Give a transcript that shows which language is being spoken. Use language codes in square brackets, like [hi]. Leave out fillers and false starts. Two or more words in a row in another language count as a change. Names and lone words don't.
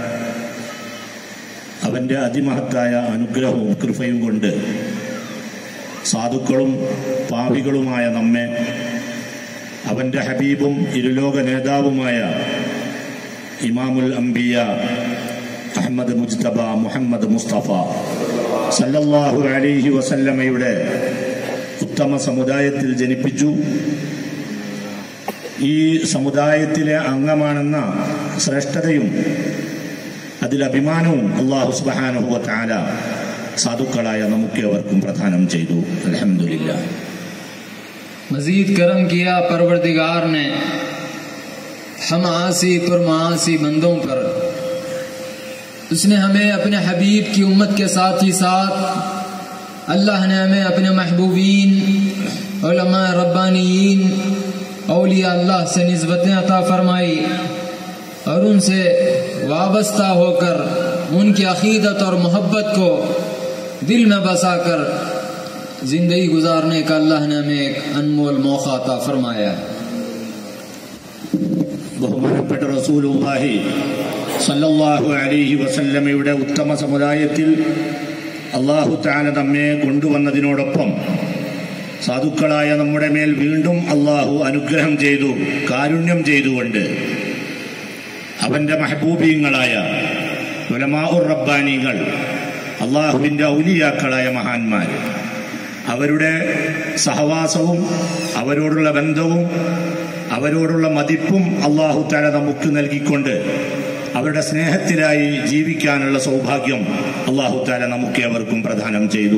[ml] അവൻ്റെ അതിമഹത്തായ അനുഗ്രഹവും കൃപയും കൊണ്ട് സാധുക്കളും പാപികളുമായ നമ്മെ അവൻ്റെ ഹബീബും ഇരുലോക നേതാവുമായ [ar] إمام الأنبياء [ml] അഹ്മദ് മുജ്തബ മുഹമ്മദ് മുസ്തഫ [ar] صلى الله عليه [ml] വസല്ലമയുടെ ഉത്തമ സമുദായത്തിൽ ജനിപ്പിച്ചു. ഈ സമുദായത്തിലെ അംഗമാണെന്ന ശ്രേഷ്ഠതയും അതിലഭിമാനവും [ar] الله سبحانه وتعالى [ml] സാധുക്കളായ നമുക്കേവർക്കും പ്രദാനം ചെയ്തു. അൽഹംദുലില്ലാ. [ur] مزید کرم کیا پروردگار نے ہم عاصی پر معاصی بندوں پر. اس نے ہمیں اپنے حبیب کی امت کے ساتھ ہی ساتھ اللہ نے ہمیں اپنے محبوبین، علماء ربانیین، اولیاء اللہ سے نسبتیں عطا فرمائی، اور ان سے وابستہ ہو کر ان کی عقیدت اور محبت کو دل میں بسا کر زندگی گزارنے کا اللہ نے ہمیں ایک انمول موقع عطا فرمایا. [ml] ബഹുമാനപ്പെട്ട [ar] رسول الله صلى الله عليه [ml] വസല്ലമയുടെ ഉത്തമ സമുദായത്തിൽ [ar] الله تعالى [ml] നമ്മെ കൊണ്ടുവന്നതിനോടൊപ്പം സാധുക്കളായ നമ്മുടെ മേൽ വീണ്ടും അല്ലാഹു അനുഗ്രഹം ചെയ്തു, കാരുണ്യം ചെയ്തുകൊണ്ട് അവൻ്റെ മഹബൂബീങ്ങളായ ഉലമാഉർ റബ്ബാനികൾ, അല്ലാഹുവിൻ്റെ ഔലിയാക്കളായ മഹാന്മാർ, അവരുടെ സഹവാസവും അവരോടുള്ള ബന്ധവും അവരോടുള്ള മതിപ്പും [ar] الله تعالى [ml] നമുക്ക് നൽകിക്കൊണ്ട് അവരുടെ സ്നേഹത്തിലായി ജീവിക്കാനുള്ള സൗഭാഗ്യം [ar] الله تعالى [ml] നമുക്കേവർക്കും പ്രദാനം ചെയ്തു.